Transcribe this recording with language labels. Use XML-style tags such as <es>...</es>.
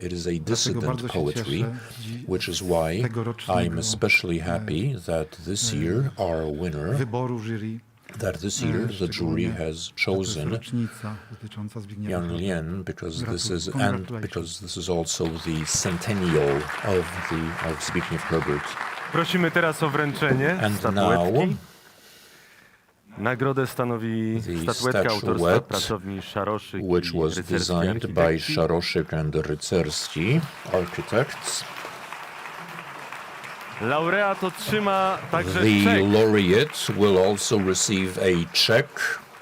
<en>It is a dissident poetry, which is why I'm especially happy that this year our winner, that this year the jury has chosen Young Lien because this is also the centennial of Zbigniew Herbert.</en> <pl>Prosimy teraz o wręczenie statuetki. Nagrodę stanowi statuetka autorstwa pracowni Szaroszyk</pl> <en>which</en> <pl>i</pl> <en>was</en> <pl>Rycerski</pl> <en>designed by Szaroszyk and Rycerski architects.</en> <pl>Laureat otrzyma także</pl> <en>The</en> <pl>czek.</pl> <en>laureate will also receive a check.</en>